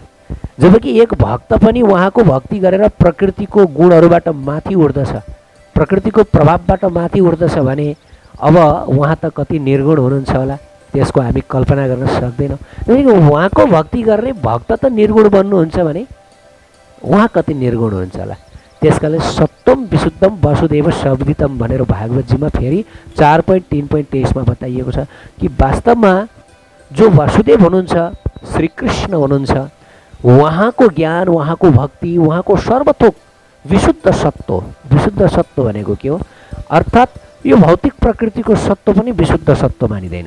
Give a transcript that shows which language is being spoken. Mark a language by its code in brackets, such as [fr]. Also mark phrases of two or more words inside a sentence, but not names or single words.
[ne] जबकि एक भक्त पनि उहाँको भक्ति गरेर प्रकृतिको गुणहरूबाट माथि उठ्दछ, प्रकृतिको प्रभावबाट माथि उठ्दछ भने अब उहाँ त कति निर्गुण हुनुहुन्छ होला, त्यसको हामी कल्पना गर्न सक्दैनौँ। उहाँको भक्ति गर्ने भक्त त निर्गुण बन्नुहुन्छ भने उहाँ कति निर्गुण हुन्छ होला। त्यसकारण [sa] सत्वम विशुद्धम वसुदेव शब्दितम [ne] भनेर भागवतजीमा फेरि 4.3.23मा बताइएको छ कि वास्तवमा जो वासुदेव हुनुहुन्छ, श्रीकृष्ण हुनुहुन्छ, उहाँको ज्ञान, उहाँको भक्ति, उहाँको सर्वथोक विशुद्ध सत्व। विशुद्ध सत्व भनेको के हो? अर्थात् यो भौतिक प्रकृतिको सत्व पनि विशुद्ध सत्व मानिँदैन।